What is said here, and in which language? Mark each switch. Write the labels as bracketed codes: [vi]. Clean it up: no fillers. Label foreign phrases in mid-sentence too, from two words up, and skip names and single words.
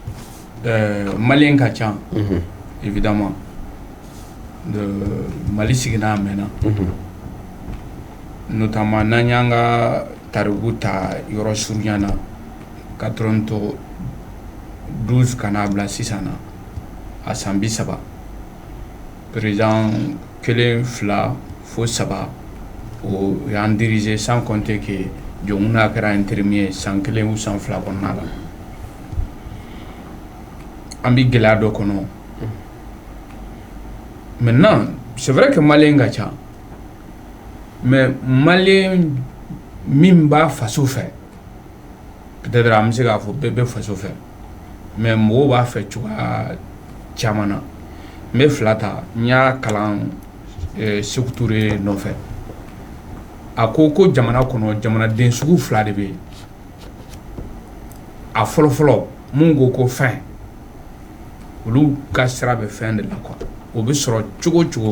[bm] Malien ka ca évidemment de Mali sigina mena notamment n'an y'an ka tariku ta yɔrɔ surunya na 92 ka n'a bila sisan na a san 30 président kelen fila fo saba o y'an dirigé [fr] sans compter que [bm] jonguna kɛra intérimaire san 1 ou san 2 kɔnɔna la an bɛ gɛlɛya dɔ kɔnɔ [fr] maintenant c'est vrai que [bm] malien ka ca mais malien min b'a faso fɛ peut-être an bɛ se k'a fɔ bɛɛ bɛ faso fɛ mais mɔgɔw b'a fɛ cogoya caman na n bɛ 2 ta n y'a kalan Sékou Touré nɔfɛ a ko jamana kɔnɔ jamanaden sugu 2 de bɛ yen a fɔlɔfɔlɔ mun ko fɛn olu ka sira bɛ fɛn de la quoi o bɛ sɔrɔ cogo cogo